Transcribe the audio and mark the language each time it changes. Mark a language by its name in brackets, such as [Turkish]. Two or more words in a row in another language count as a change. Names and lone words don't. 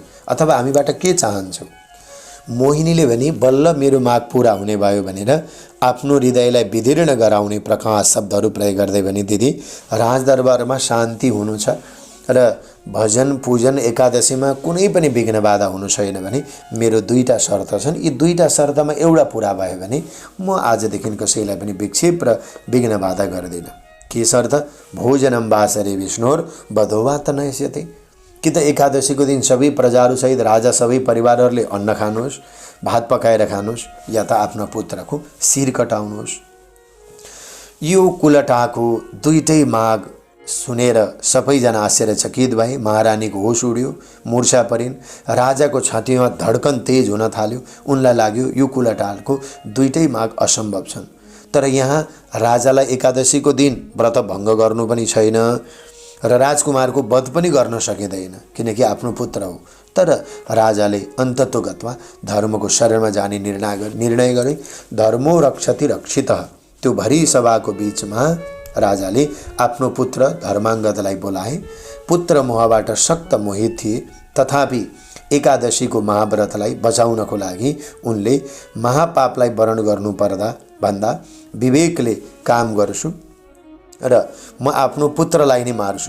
[Nepali] अथवा हामीबाट के चाहन्छौ? मोहिनीले भने बल्ल मेरो माग पूरा हुने भयो भनेर आफ्नो हृदयलाई विदीर्ण गराउने प्रकाश शब्दहरू प्रयोग गर्दै भने, दिदी राजदरबारमा शान्ति हुनु छ र भजन पूजन एकादशीमा कुनै पनि विघ्न बाधा हुनु छैन भने मेरो दुईटा शर्त छन्। यी दुईटा शर्तमा एउटा पुरा भयो भने म आजदेखि कसैलाई पनि विक्षेप र विघ्न बाधा गर्दिनँ। के शर्त? [Sanskrit] भोजनम वासरे विष्णोर बधोवा त नयस्यते। [Nepali] कि त एकादशीको दिन सबै प्रजाहरूसहित राजा सबै परिवारहरूले अन्न खानुहोस्, भात पकाएर खानुहोस्, या त आफ्ना पुत्रको शिर कटाउनुहोस्। यो कुलटाको दुईटै माग सुनेर सबैजना आश्चर्यचकित भए। महारानीको होस उड्यो, मूर्छा परिन्। राजाको छातीमा धड्कन तेज हुन थाल्यो। उनलाई लाग्यो यो कुलटाको दुईटै माग असम्भव छन्। तर यहाँ राजालाई एकादशीको दिन व्रत भङ्ग गर्नु पनि छैन र राजकुमारको वध पनि गर्न सकिँदैन, किनकि आफ्नो पुत्र हो। तर राजाले अन्ततोगत्वा धर्मको शरणमा जाने निर्णय गरे। [Sanskrit] धर्मो रक्षति रक्षितः। [Nepali] त्यो भरी सभाको बीचमा राजाले आफ्नो पुत्र धर्माङ्गदलाई बोलाए। पुत्र मोहबाट सक्त मोहित थिए, तथापि एकादशीको महाव्रतलाई बचाउनको लागि उनले महापापलाई वरण गर्नु पर्दा भन्दा विवेकले काम गर्छु र म आफ्नो पुत्रलाई नै मार्छु।